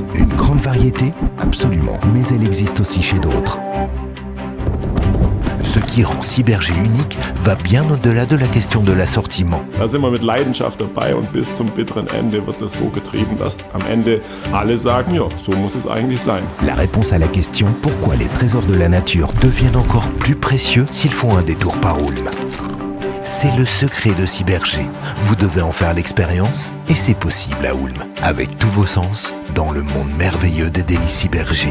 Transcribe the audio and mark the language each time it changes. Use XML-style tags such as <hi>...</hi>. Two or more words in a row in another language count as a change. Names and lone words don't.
<fr>Une grande variété? Absolument, mais elle existe aussi chez d'autres. Ce qui rend Cyberg unique va bien au-delà de la question de l'assortiment.</fr> <de>Da sind wir mit Leidenschaft dabei und bis zum bitteren Ende wird das so getrieben, dass am Ende alle sagen, ja, so muss es eigentlich sein.</de> <fr>La réponse à la question pourquoi les trésors de la nature deviennent encore plus précieux s'ils font un détour par Ulm. C'est le secret de Cyberg. Vous devez en faire l'expérience et c'est possible à Ulm, avec tous vos sens, dans le monde merveilleux des délices Cyberg.</fr>